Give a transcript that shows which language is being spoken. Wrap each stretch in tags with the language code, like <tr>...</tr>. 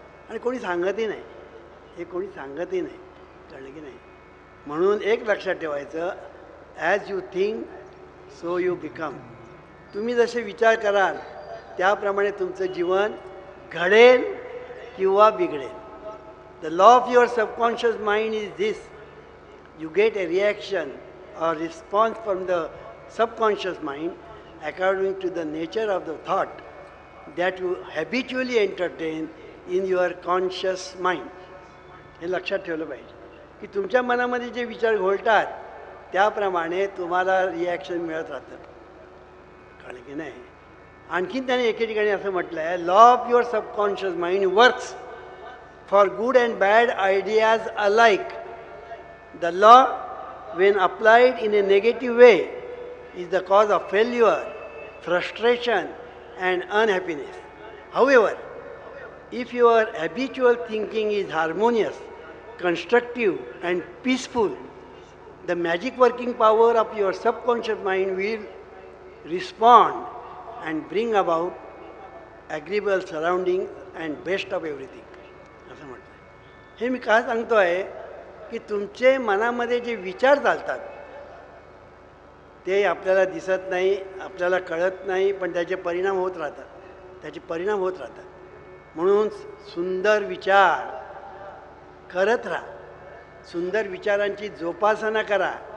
<mr>आणि कोणी सांगतही नाही, हे कोणी सांगतही नाही. कळलं की नाही?</mr> <en>म्हणून एक लक्षात ठेवायचं, as you think so you become.</en> <mr>तुम्ही जसे विचार कराल त्याप्रमाणे तुमचं जीवन घडेल किंवा बिघडेल.</mr> <en>The law of your subconscious mind is this: you get a reaction or response from the subconscious mind according to the nature of the thought that you habitually entertain in your conscious mind.</en> <mr>हे लक्षात ठेवलं पाहिजे की तुमच्या मनामध्ये जे विचार घोळतात त्याप्रमाणे तुम्हाला रिॲक्शन मिळत राहतं. कळलं की नाही? आणखीन त्याने एके ठिकाणी असं म्हटलं आहे,</mr> <en>Law of your subconscious mind works for good and bad ideas alike. The law, when applied in a negative way, is the cause of failure, frustration, and unhappiness. However, if your habitual thinking is harmonious, constructive, and peaceful, the magic working power of your subconscious mind will respond and bring about agreeable surroundings and best of everything.</en> <mr>असं म्हटलं. हे मी का सांगतो आहे की तुमचे मनामध्ये जे विचार चालतात ते आपल्याला दिसत नाही, आपल्याला कळत नाही, पण त्याचे परिणाम होत राहतात, त्याचे परिणाम होत राहतात. म्हणून सुंदर विचार करत राहा, सुंदर विचारांची जोपासना करा.</mr>